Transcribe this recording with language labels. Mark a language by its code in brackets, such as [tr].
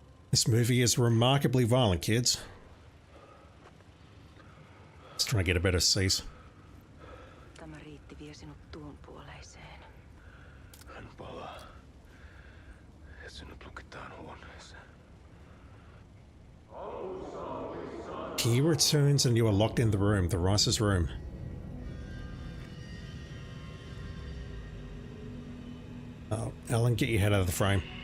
[en] This movie is remarkably violent, kids. Just trying to get a better seat. [fi] Tämä riitti vie sinut tuon puoleiseen. Hän palaa. Ja sinut lukitaan huoneeseen. [en] He returns and you are locked in the room, the Rice's room. Oh, Alan, get your head out of the frame.